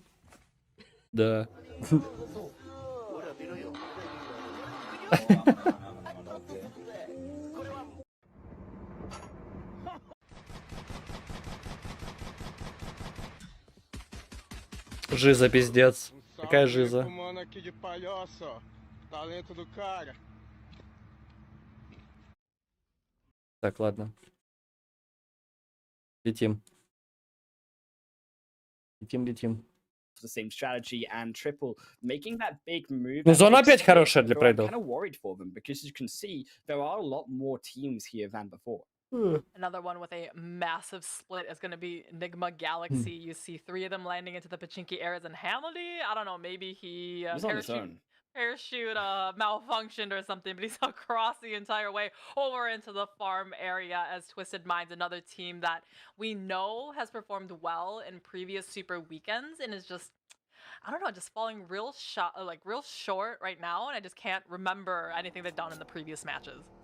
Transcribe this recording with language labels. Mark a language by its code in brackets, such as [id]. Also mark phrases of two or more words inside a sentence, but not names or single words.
[ru] Да. Жиза, пиздец. Какая жиза? [pt] Mano aqui de palhoça, ó. Talento do cara. [ru] Так, ладно. Летим. Летим. [en] The same strategy and triple, making that big move. [ru] Ну, зона опять хорошая для прайдов. [en] Kind of worried for them because you can see there are a lot more teams here than before. Another one with a massive split is going to be Nigma Galaxy. You see 3 of them landing into the Pachinki areas, and Hamildy, I don't know, maybe he He's on his own. parachute malfunctioned or something, but he's across the entire way over into the farm area as Twisted Minds, another team that we know has performed well in previous Super Weekends and is just, I don't know, just falling real short right now, and I just can't remember anything they've done in the previous matches.